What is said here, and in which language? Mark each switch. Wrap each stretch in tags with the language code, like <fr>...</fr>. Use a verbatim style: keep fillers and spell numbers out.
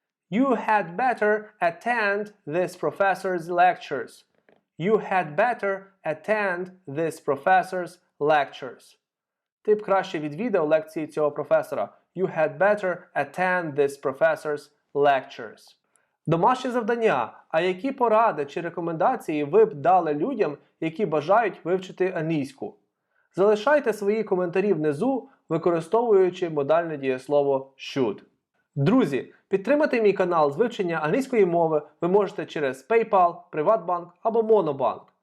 <en>You had better attend this professor's lectures. You had better attend this professor's lectures.</en> <uk>Ти б краще відвідав лекції цього професора.</uk> <en>You had better attend this professor's lectures.</en> <uk>Домашнє завдання. А які поради чи рекомендації ви б дали людям, які бажають вивчити англійську? Залишайте свої коментарі внизу, використовуючи модальне дієслово should. Друзі, підтримати мій канал з вивчення англійської мови ви можете через PayPal, PrivatBank або MonoBank.</uk>